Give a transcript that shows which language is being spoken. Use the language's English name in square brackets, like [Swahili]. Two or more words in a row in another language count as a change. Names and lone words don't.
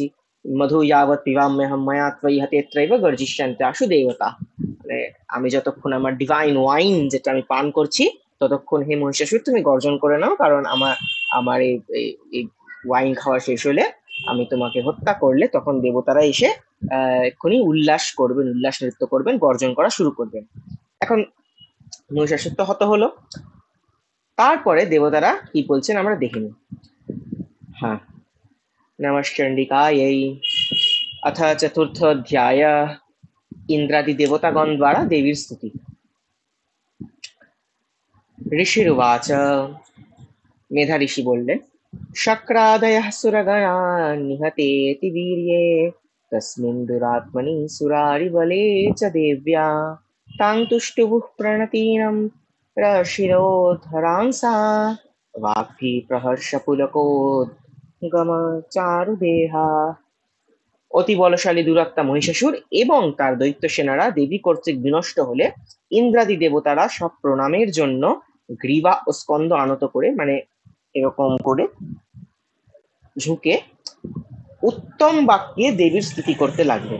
[Sanskrit] মধু ইয়াবৎ পিবাম্যহম ময়া ত্বয়ি হতেত্রৈব গর্জিষ্যন্তে আশু দেবতা, [Bangla] মানে আমি যতক্ষণ আমার [English] divine wine [Bangla] যেটা আমি পান করছি ততক্ষণ হে মহিষাসুর তুমি গর্জন করে নাও, কারণ আমার এই ওয়াইন খাওয়া শেষ হলে, আমি তোমাকে হত্যা করলে তখন দেবতারা এসে এক্ষুনি উল্লাস করবেন, উল্লাস নৃত্য করবেন, গর্জন করা শুরু করবেন। এখন মহিষাসুর তো হত হলো, তারপরে দেবতারা কি বলছেন আমরা দেখিনি। [Sanskrit] হ্যাঁ, নমশ্চণ্ডিকাयै। [Bangla] অথ চতুর্থোঽধ্যায় ইন্দ্রাদি দেবতাগণ দ্বারা দেবীর স্তুতি। [Sanskrit] ऋषिरुवाच, [Bangla] মেধা ঋষি বললেন, [Sanskrit] शक्रादयः सुरगणा निहतेति वीर्ये तस्मिन् दुरात्मनि सुरारिबले च देव्या तां तुष्टुवुः प्रणतीनं रशिरोधरांसा वाग्भि प्रहर्षपुलकोद्गमचारुदेहा। [Bangla] অতি বলশালী দুরাত্মা মহিষাসুর এবং তার দৈত্য সেনারা দেবী কর্তৃক বিনষ্ট হলে ইন্দ্রাদি দেবতারা সব প্রণামের জন্য গ্রীবা ও স্কন্দ আনত করে, মানে এরকম করে ঝুঁকে উত্তম বাক্যে দেবীর স্তুতি করতে লাগলেন।